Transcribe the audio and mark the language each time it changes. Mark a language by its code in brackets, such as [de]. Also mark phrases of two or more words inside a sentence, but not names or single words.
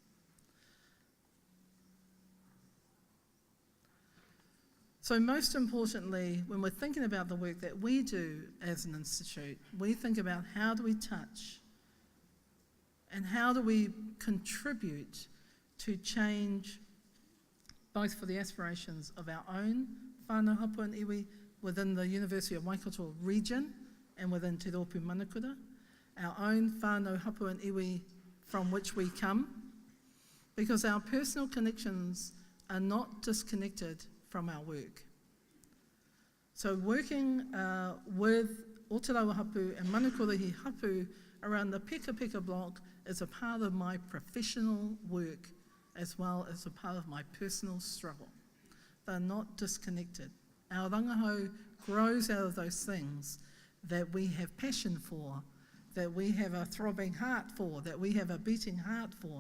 [en] So most importantly, when we're thinking about the work that we do as an institute, we think about how do we touch and how do we contribute to change both for the aspirations of our own [mi] whānau hapu [en] and iwi within the University of Waikato region and within Te Rōpū Manukura, our own [mi] whānau hapu [en] and iwi from which we come, because our personal connections are not disconnected from our work. So working with o te rawa hapu and manukorihi hapu around the Peka Peka block is a part of my professional work as well as a part of my personal struggle. They're not disconnected. Our rangahau grows out of those things that we have passion for, that we have a throbbing heart for, that we have a beating heart for.